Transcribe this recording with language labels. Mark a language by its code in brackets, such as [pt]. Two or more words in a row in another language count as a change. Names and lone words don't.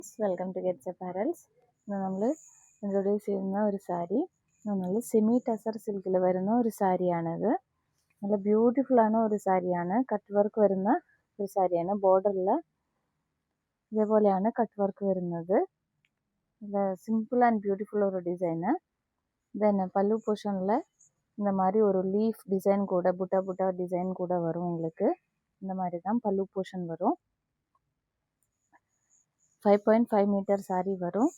[en] welcome to ഗെറ്റ്സ് അപ്പാരൽസ്. [ml] ഇന്ന് നമ്മൾ ഇൻട്രൊഡ്യൂസ് ചെയ്യുന്ന ഒരു സാരി നമ്മൾ [en] semi tussar [ml] സിൽക്കിൽ വരുന്ന ഒരു സാരിയാണിത്. നല്ല ബ്യൂട്ടിഫുള്ളാണ് ഒരു സാരിയാണ്. [en] cut work [ml] വരുന്ന ഒരു സാരിയാണ്. ബോർഡറിൽ ഇതേപോലെയാണ് [en] cut work [ml] വരുന്നത്. [en] simple and beautiful [ta] ஒரு டிசைனு. தென் பல்லு போர்ஷனில் இந்த மாதிரி ஒரு [en] leaf design [ta] கூட புட்டா புட்டா டிசைன் கூட வரும். உங்களுக்கு இந்த மாதிரி தான் பல்லு போர்ஷன் வரும். 5.5 மீட்டர் சாரி வரும்.